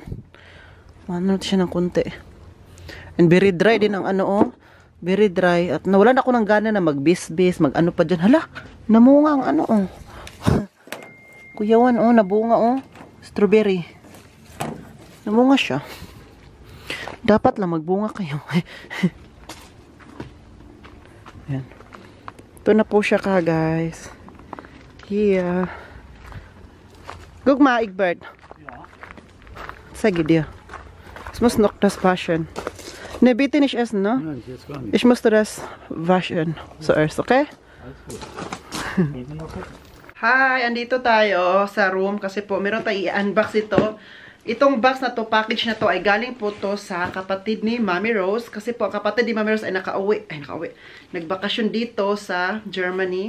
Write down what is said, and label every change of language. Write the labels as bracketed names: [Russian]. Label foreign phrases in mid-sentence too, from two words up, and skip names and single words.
[Filipino] Siya ng konti. [English] And very dry [Filipino] din ang [English] very dry. [Filipino] At nawalan ako ng gana na magbis-bis, pa dyan. Hala, namunga ang Kuyawan, nabunga, strawberry. Namunga siya. Dapat lang magbunga kayo. Yan. Ito na po siya guys. Here. Gugma, Egbert. [German] Sag dir. Es muss noch das waschen. Ne, bitte nicht essen, ne? Nein, jetzt gar nicht. Ich musste das waschen zuerst, okay? [Filipino] Hi, andito tayo sa room kasi po meron tayong i-unbox ito. Itong box na to, package na to ay galing po to sa kapatid ni Mami Rose kasi po kapatid ni Mami Rose ay nakauwi. Nagbakasyon dito sa Germany.